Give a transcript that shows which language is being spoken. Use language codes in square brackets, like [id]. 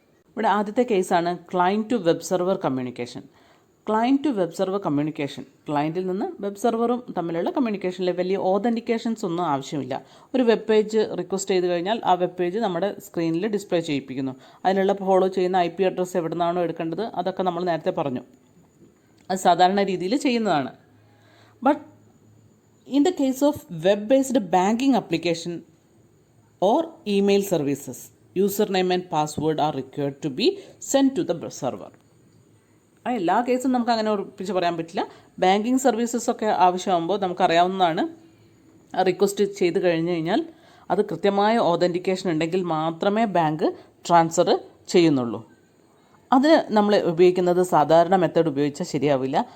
[ml] ഇവിടെ ആദ്യത്തെ കേസാണ് client to web server communication. Client to web server communication, ക്ലയൻറ്റിൽ നിന്ന് വെബ് സെർവറും തമ്മിലുള്ള കമ്മ്യൂണിക്കേഷനിൽ വലിയ ഓതൻറ്റിക്കേഷൻസ് ഒന്നും ആവശ്യമില്ല. ഒരു വെബ് പേജ് റിക്വസ്റ്റ് ചെയ്ത് കഴിഞ്ഞാൽ ആ വെബ് പേജ് നമ്മുടെ സ്ക്രീനിൽ ഡിസ്പ്ലേ ചെയ്യിപ്പിക്കുന്നു. അതിനുള്ള ഫോളോ ചെയ്യുന്ന IP അഡ്രസ്സ് എവിടെ നിന്നാണോ എടുക്കേണ്ടത് അതൊക്കെ നമ്മൾ നേരത്തെ പറഞ്ഞു. അത് സാധാരണ രീതിയിൽ ചെയ്യുന്നതാണ്. [en] But in the case of web-based banking application or email services, username and password are required to be sent to the server. [ml] എല്ലാ കേസും നമുക്ക് അങ്ങനെ ഉറപ്പിച്ച് പറയാൻ പറ്റില്ല. ബാങ്കിങ് സർവീസസൊക്കെ ആവശ്യമാകുമ്പോൾ നമുക്കറിയാവുന്നതാണ്. റിക്വസ്റ്റ് ചെയ്ത് കഴിഞ്ഞ് കഴിഞ്ഞാൽ അത് കൃത്യമായ ഓതൻറ്റിക്കേഷൻ ഉണ്ടെങ്കിൽ മാത്രമേ ബാങ്ക് ട്രാൻസ്ഫർ ചെയ്യുന്നുള്ളൂ. അത് നമ്മൾ ഉപയോഗിക്കുന്നത് സാധാരണ മെത്തേഡ് ഉപയോഗിച്ചാൽ ശരിയാവില്ല.